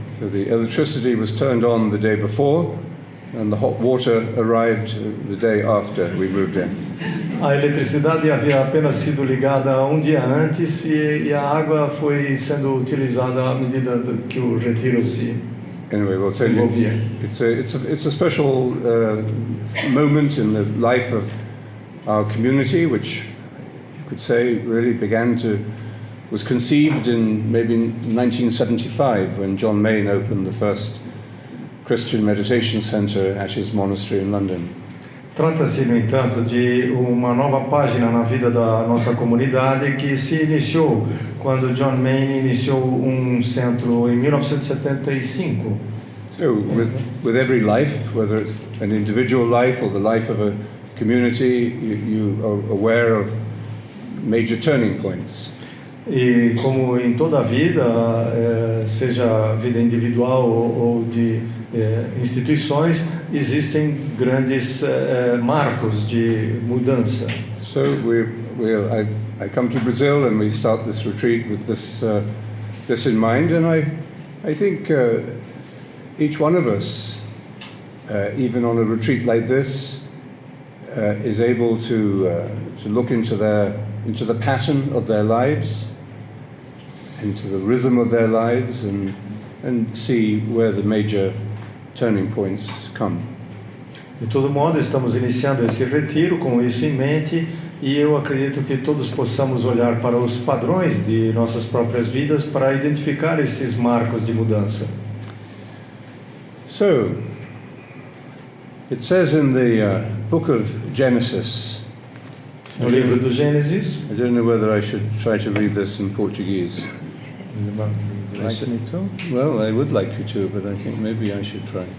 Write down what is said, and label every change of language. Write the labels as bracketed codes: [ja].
[en] So the electricity was turned on the day before, and the hot water arrived the day after we moved in. [pt] A eletricidade havia apenas sido ligada um dia antes e a água foi sendo utilizada à medida que o retiro se desenvolvia. [en] It's a special moment in the life of our community, which you could say really was conceived in maybe 1975 when John Main opened the first Christian meditation center at his monastery in London. [pt] Trata-se, no entanto, de uma nova página na vida da nossa comunidade que se iniciou quando John Main iniciou um centro em 1975. [en] So, with every life, whether it's an individual life or the life of a community, you are aware of major turning points. [pt] E como em toda a vida, seja a vida individual ou de instituições, existem grandes marcos de mudança. [en] So I come to Brazil and we start this retreat with this in mind, and I think each one of us, even on a retreat like this, is able to look into the pattern of their lives, into the rhythm of their lives, and see where the major turning points come. [pt] De todo modo, estamos iniciando esse retiro com isso em mente, e eu acredito que todos possamos olhar para os padrões de nossas próprias vidas para identificar esses marcos de mudança. [en] So, it says in the book of Genesis, [pt] No livro do Gênesis, [en] I don't know whether I should try to read this in Portuguese. would you like me to? Well, I would like you to, but I think maybe I should try.